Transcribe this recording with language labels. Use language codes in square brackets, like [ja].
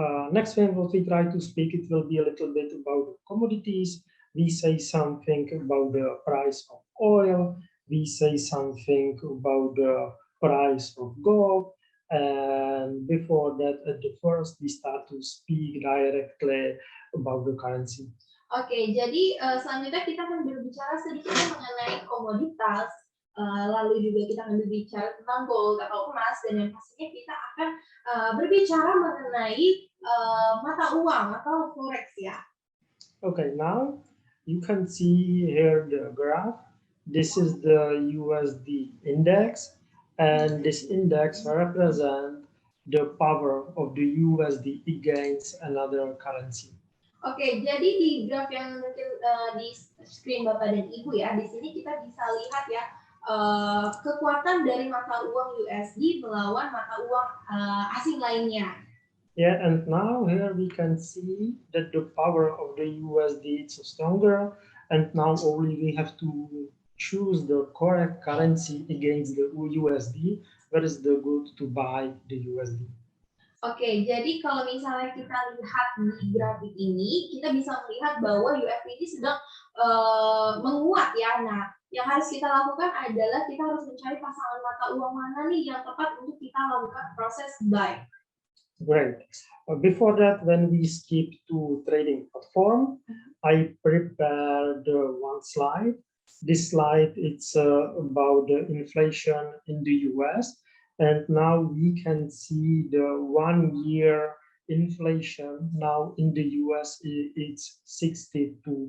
[en] Next when what we try to speak, it will be a little bit about commodities. We say something about the price of oil. We say something about the price of gold. And before that, at the first, we start to speak directly about the currency. [id] Oke, jadi selanjutnya kita akan berbicara sedikit mengenai komoditas, lalu juga kita akan berbicara tentang gold atau emas, dan yang pastinya kita akan berbicara mengenai mata uang atau forex ya. [en] Okay, now you can see here the graph. This is the USD Index, and this index represents the power of the USD against another currency. [id] Oke, jadi di graf yang mungkin di screen Bapak dan Ibu ya, di sini kita bisa lihat ya kekuatan dari mata uang USD melawan mata uang asing lainnya. [en] Yeah, and now here we can see that the power of the USD is stronger, and now only we have to choose the correct currency against the USD. Where is the good to buy the USD? [id] Oke, jadi kalau misalnya kita lihat di grafik ini, kita bisa melihat bahwa USD ini sedang menguat ya. Nah, yang harus kita lakukan adalah kita harus mencari pasangan mata uang mana nih yang tepat untuk kita lakukan proses buy. [en] Great. Before that, when we skip to trading platform, I prepared one slide. This slide it's about the inflation in the US. And now we can see the 1 year inflation now in the US it's 62%.